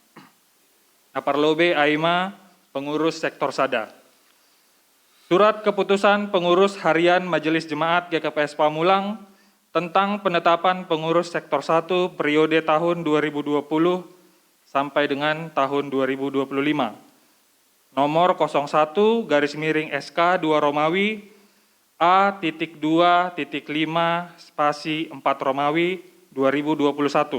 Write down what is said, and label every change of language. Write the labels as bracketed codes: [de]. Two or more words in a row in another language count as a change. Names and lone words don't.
[bts] Naparlobe aima [id] pengurus sektor [bts] sada. [id] Surat keputusan pengurus harian Majelis Jemaat GKPS Pamulang tentang penetapan pengurus sektor 1 periode tahun 2020 sampai dengan tahun 2025. Nomor 01 garis miring SK 2 Romawi A.2.5 spasi 4 Romawi 2021.